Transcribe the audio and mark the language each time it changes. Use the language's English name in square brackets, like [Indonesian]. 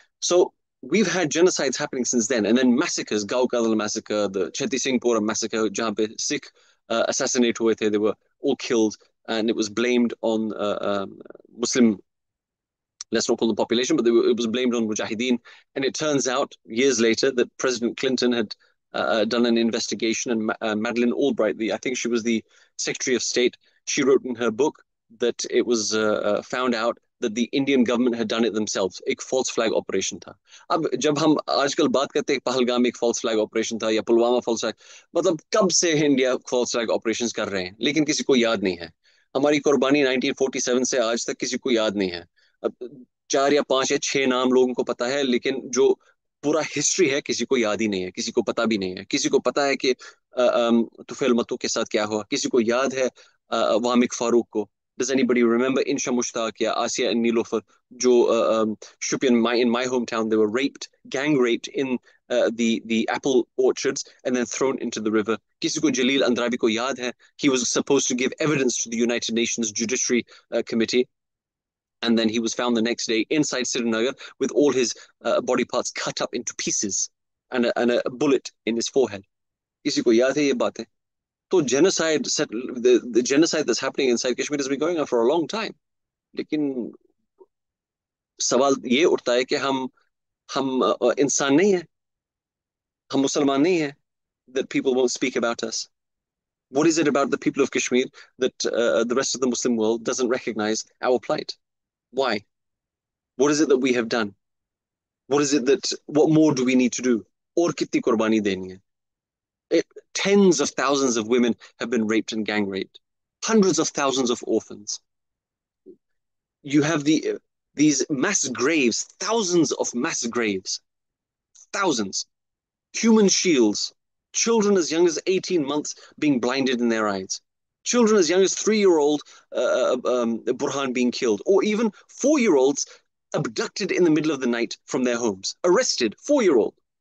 [English] So we've had genocides happening since then, and then massacres, Gau Kadal massacre, the Cheti Singhpura massacre, [Urdu] jahan pe Sikh assassinate hue the, [English] they were all killed, and it was blamed on Muslim, let's not call the population, but it was blamed on Mujahideen. And it turns out years later that President Clinton had done an investigation, and Madeleine Albright, I think she was the Secretary of State, she wrote in her book that it was found out that the Indian government had done it themselves. [Urdu] ایک false flag operation تھا. اب جب ہم آج کل بات کرتے ہیں پہلگام ایک false flag operation تھا یا پلوامہ false flag, مطلب کب سے انڈیا false flag operations کر رہے ہیں, لیکن کسی کو یاد نہیں ہے. ہماری قربانی 1947 سے آج تک کسی کو یاد نہیں ہے. اب 4 یا 5 یا 6 نام لوگوں کو پتا ہے, لیکن جو پورا ہسٹری ہے کسی کو یاد ہی نہیں ہے, کسی کو پتا بھی نہیں ہے. کسی کو پتا ہے کہ طفیل متو کے ساتھ کیا ہوا, کسی کو یاد ہے وامق فاروق کو. [English] Does anybody remember Insha Mushtaq ya Asya and Nilofer, jo Shupian, in my hometown, they were raped, gang raped in the apple orchards and then thrown into the river. [Urdu] Kisi ko Jalil Andrabi ko yaad hai, [English] he was supposed to give evidence to the United Nations Judiciary Committee, and then he was found the next day inside Srinagar with all his body parts cut up into pieces and a bullet in his forehead. [Urdu] Kisi ko yaad hai ye baat hai? [English] So genocide, the genocide that's happening inside Kashmir has been going on for a long time. [Urdu] लेकिन सवाल ये उठता है कि हम इंसान नहीं हैं, हम मुसलमान नहीं हैं, [English] that people won't speak about us. What is it about the people of Kashmir that the rest of the Muslim world doesn't recognize our plight? Why? What is it that we have done? What more do we need to do? [Urdu] और कितनी कुर्बानी देनी है? [English] Tens of thousands of women have been raped and gang raped. Hundreds of thousands of orphans. You have these mass graves, thousands of mass graves. Thousands. Human shields children as young as 18 months being blinded in their eyes, children as young as 3-year-old Burhan being killed, or even 4-year-olds abducted in the middle of the night from their homes, arrested, 4-year-old.